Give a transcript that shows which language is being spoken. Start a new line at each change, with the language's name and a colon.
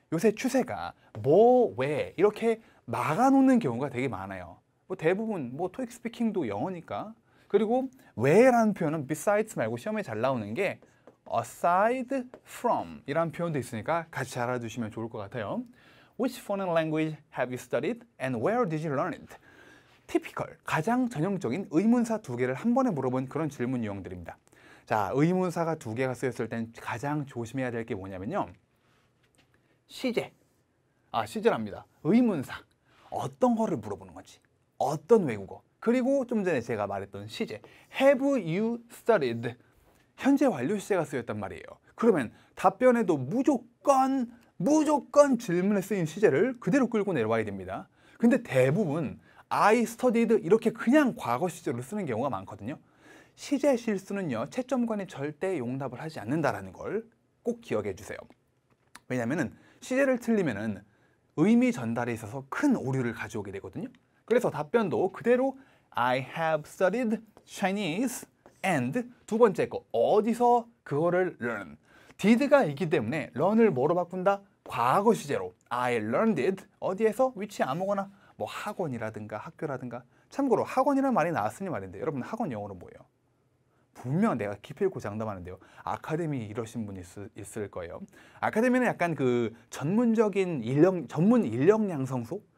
Korean: 요새 추세가 뭐, 왜 이렇게 막아놓는 경우가 되게 많아요. 뭐 대부분 토익 스피킹도 영어니까. 그리고 왜라는 표현은 besides 말고 시험에 잘 나오는 게
English: aside from
Korean: 이란 표현도 있으니까 같이 알아두시면 좋을 것 같아요.
English: Which foreign language have you studied and where did you learn it?
Korean: 티피컬, 가장 전형적인 의문사 2개를 한 번에 물어본 그런 질문 유형들입니다. 자, 의문사가 2개가 쓰였을 땐 가장 조심해야 될 게 뭐냐면요. 시제. 시제랍니다. 의문사. 어떤 거를 물어보는 건지. 어떤 외국어. 그리고 좀 전에 제가 말했던 시제.
English: Have you studied?
Korean: 현재 완료 시제가 쓰였단 말이에요. 그러면 답변에도 무조건 질문에 쓰인 시제를 그대로 끌고 내려와야 됩니다. 근데 대부분
English: I studied
Korean: 이렇게 그냥 과거 시제로 쓰는 경우가 많거든요. 시제 실수는요, 채점관이 절대 용납을 하지 않는다라는 걸 꼭 기억해 주세요. 왜냐면은 시제를 틀리면은 의미 전달에 있어서 큰 오류를 가져오게 되거든요. 그래서 답변도 그대로
English: I have studied Chinese and
Korean: 두 번째 거 어디서 그거를 learn. did가 있기 때문에 learn을 뭐로 바꾼다? 과거 시제로
English: I learned it.
Korean: 어디에서? 위치 아무거나 뭐 학원이라든가 학교라든가. 참고로 학원이라는 말이 나왔으니 말인데 여러분 학원 영어로 뭐예요? 분명 내가 기필코 장담하는데요. 아카데미 이러신 분 있을 거예요. 아카데미는 약간 그 전문 인력 양성소?